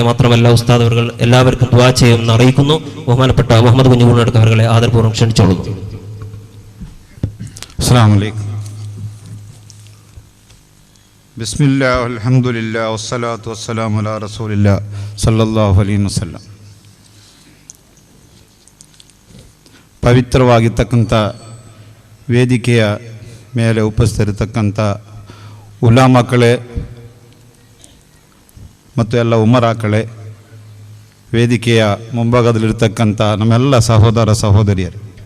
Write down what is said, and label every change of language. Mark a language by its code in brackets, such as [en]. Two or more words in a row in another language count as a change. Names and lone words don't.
[ml] മാത്രമല്ല ഉസ്താദുകൾ എല്ലാവർക്കും ദുആ ചെയ്യുമെന്ന് അറിയിക്കുന്നു. ബഹുമാനപ്പെട്ട മുഹമ്മദ് കുഞ്ഞു കൂണടക്കം അവരെ ആദരപൂർവ്വം ക്ഷണിച്ചോളുന്നു. [ar] السلام عليكم. بسم الله الحمد لله والصلاة والسلام على رسول الله صلى الله عليه وسلم. [kn] ಪವಿತ್ರವಾಗಿರ್ತಕ್ಕಂಥ ವೇದಿಕೆಯ ಮೇಲೆ ಉಪಸ್ಥಿತರಿರ್ತಕ್ಕಂಥ ಉಲಾಮಗಳೇ ಮತ್ತು ಎಲ್ಲ ಉಮರಾಗಳೇ, ವೇದಿಕೆಯ ಮುಂಭಾಗದಲ್ಲಿರ್ತಕ್ಕಂಥ ನಮ್ಮೆಲ್ಲ ಸಹೋದರ ಸಹೋದರಿಯರು,